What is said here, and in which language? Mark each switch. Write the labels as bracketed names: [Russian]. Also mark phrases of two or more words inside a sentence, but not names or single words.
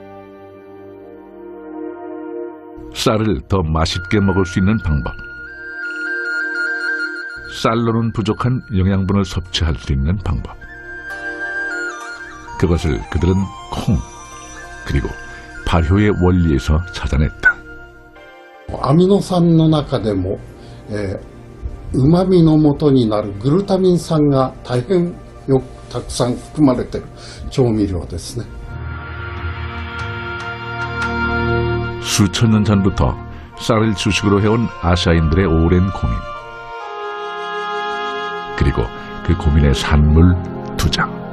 [Korean] 쌀을 더 맛있게 먹을 수 있는 방법. 쌀로는 부족한 영양분을 섭취할 수 있는 방법. 그것을 그들은 콩, 그리고 발효의 원리에서 찾아냈다. [Japanese] アミノ酸の中でも、旨味の元になるグルタミン酸が大変よくたくさん含まれている調味料ですね。 [Korean] 수천 년 전부터 쌀을 주식으로 해온 아시아인들의 오랜 고민. 그리고 그 고민의 산물 두장.